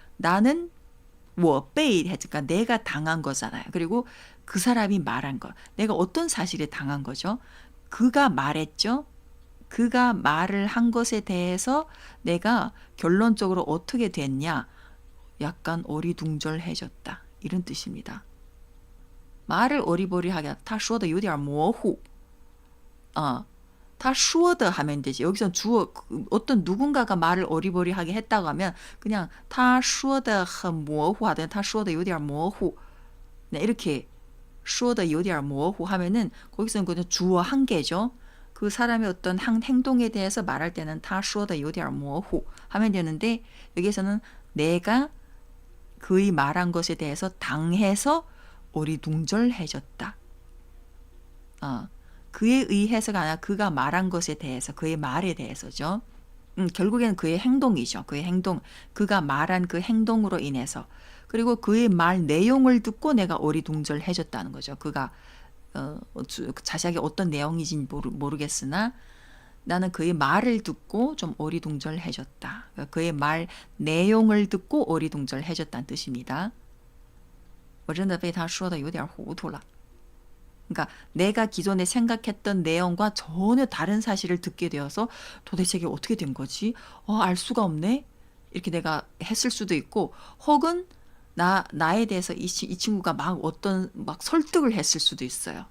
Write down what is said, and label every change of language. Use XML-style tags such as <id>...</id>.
<ko>나는</ko> <zh>我被</zh> <ko>했으니까 내가 당한 거잖아요. 그리고 그 사람이 말한 거. 내가 어떤 사실에 당한 거죠? 그가 말했죠. 그가 말을 한 것에 대해서 내가 결론적으로 어떻게 됐냐? 약간 어리둥절해졌다. 이런 뜻입니다. 말을 어리버리하게</ko> <zh>他说的有点模糊. 他说的</zh> <ko>하면 되지. 여기서 주어 어떤 누군가가 말을 어리버리하게 했다고 하면 그냥</ko> <zh>他说的很模糊</zh> <ko>하든</ko> <zh>他说的有点模糊.</zh> <ko>네, 이렇게</ko> <zh>说的有点模糊</zh> <ko>하면은 거기서는 그냥 주어 한 개죠. 그 사람의 어떤 행동에 대해서 말할 때는</ko> <zh>他说的有点模糊</zh> <ko>하면 되는데 여기서는 내가 그의 말한 것에 대해서 당해서 어리둥절해졌다. 그에 의해서가 아니라 그가 말한 것에 대해서 그의 말에 대해서죠. 결국에는 그의 행동이죠. 그의 행동. 그가 말한 그 행동으로 인해서 그리고 그의 말 내용을 듣고 내가 어리둥절해졌다는 거죠. 그가 자세하게 어떤 내용인지 모르겠으나 나는 그의 말을 듣고 좀 어리둥절해졌다. 그의 말 내용을 듣고 어리둥절해졌다는 뜻입니다.</ko> <zh>我真的被他说的有点糊涂了.</zh> <ko>그러니까 내가 기존에 생각했던 내용과 전혀 다른 사실을 듣게 되어서 도대체 이게 어떻게 된 거지? 알 수가 없네? 이렇게 내가 했을 수도 있고 혹은 나에 대해서 이 친구가 막 설득을 했을 수도 있어요.</ko>